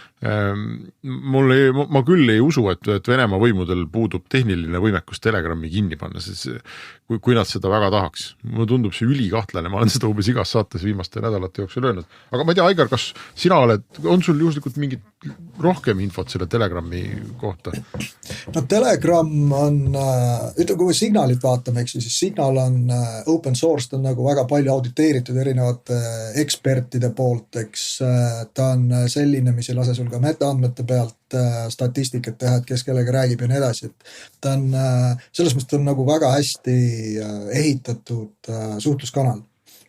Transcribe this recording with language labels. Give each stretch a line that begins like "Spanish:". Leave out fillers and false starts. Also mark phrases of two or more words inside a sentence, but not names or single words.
Estonian: Ma küll ei usu, et Venemaa võimudel puudub tehniline võimekus Telegrammi kinni panna, kui nad seda väga tahaks. Mulle tundub see ülikahtlane, ma olen seda umbes igas saates viimaste nädalate jooksul öelnud. Aga ma ei tea, Aigar, kas sina on sul juhuslikult mingit rohkem infot selle Telegrammi kohta? No Telegram on, kui me Signalit vaatame, siis Signal on
English: open source,
Estonian: ta on nagu väga palju auditeeritud erinevate ekspertide poolt, eks ta on selline, mis ei lase sul ka metaandmete pealt statistikat teha, et kes kellega räägib ja nii edasi, et ta on selles mõttes on nagu väga hästi ehitatud suhtluskanal.